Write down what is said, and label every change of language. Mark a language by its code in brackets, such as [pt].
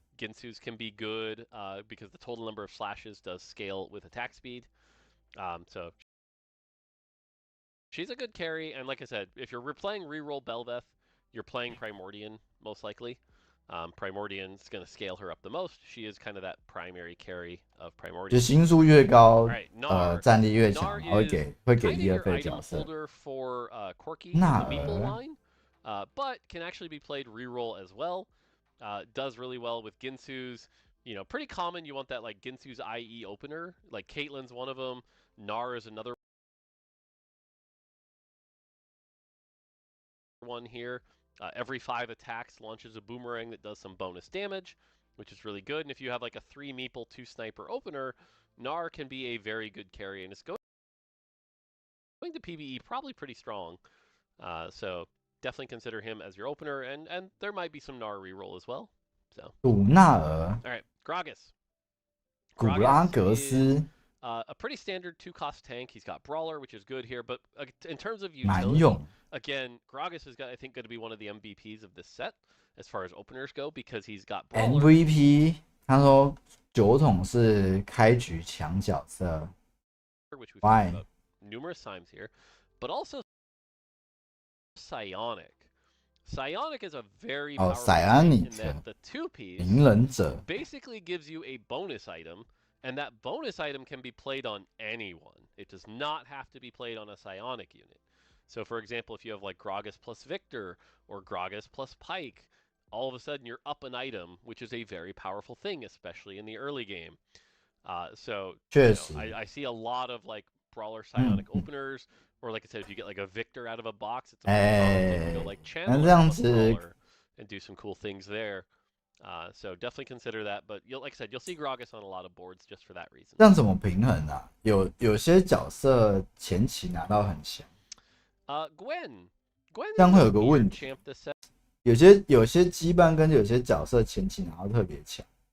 [en] Ginsu's can be good because the total number of slashes does scale with attack speed. So she's a good carry, and like I said, if you're playing reroll Belveth, you're playing Primordian most likely. Primordian's going to scale her up the most. She is kind of that primary carry of Primordian. [zh] 就星数越高，战力越强，会给一二费角色。 [en] for Corki [zh] 纳 [en] the Meeple [zh] 尔 [en] line, but can actually be played reroll as well. Does really well with Ginsu's. You know, pretty common. You want that like Ginsu's IE opener. Like Caitlyn's one of them. Gnar is another one here. Every 5 attacks launches a boomerang that does some bonus damage, which is really good. And if you have like a 3 Meeple 2 Sniper opener, Gnar can be a very good carry, and it's going to PBE probably pretty strong. So definitely consider him as your opener, and there might be some Gnar reroll as well. So. [zh] 古纳尔 [en] All right, Gragas. [zh] 古拉格斯 [en] a pretty standard 2-cost tank. He's got Brawler, which is good here, but in terms of [zh] 蛮 [en] utility, [zh] 用。 [en] again, Gragas is, I think, going to be one of the MVPs of this set as far as openers go because he's got Brawler. [zh] MVP 他说酒桶是开局强角色 [en] which we've talked about numerous times here, but also Psionic. Psionic is a very powerful tank in that the 2-piece [zh] 鸣人者 [en] basically gives you a bonus item, and that bonus item can be played on anyone. It does not have to be played on a Psionic unit. So for example, if you have like Gragas plus Victor or Gragas plus Pike, all of a sudden you're up an item, which is a very powerful thing, especially in the early game. So I see a lot of like brawler psionic openers, or like I said, if you get like a Victor out of a box, it's a pretty powerful thing to go like channel plus brawler and do some cool things there. So definitely consider that. But like I said, you'll see Gragas on a lot of boards just for that reason. [zh] 这样怎么平衡啊？有些角色前期拿到很强。 [en] Gwen [zh] 这样会有个问题，有些羁绊跟有些角色前期拿到特别强。